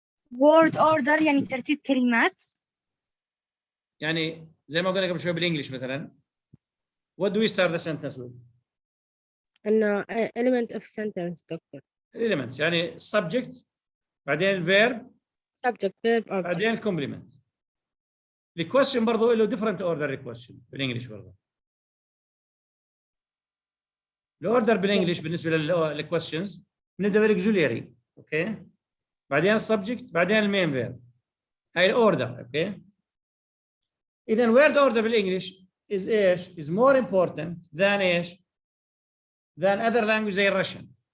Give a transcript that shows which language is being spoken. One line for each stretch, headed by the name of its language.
Arabic: word order يعني ترتيب كلمات. يعني زي ما قلنا قبل شوي بالانجلش مثلا.
English: What do we start the sentence with? إنه element of sentence, Doctor. Elements يعني subject بعدين verb Subject, verb, object.
Arabic: بعدين complement. الكويشن برضه له different order الكويشن بالانجلش برضه. الاوردر بالانجلش بالنسبه للكويشنز نبدا بالاكزوليري اوكي بعدين السبجكت بعدين المين فيرب هاي الاوردر اوكي اذا وورد اوردر بالانجلش is ايش
English: is more important than
Arabic: ايش
English: than other language
Arabic: زي الرشن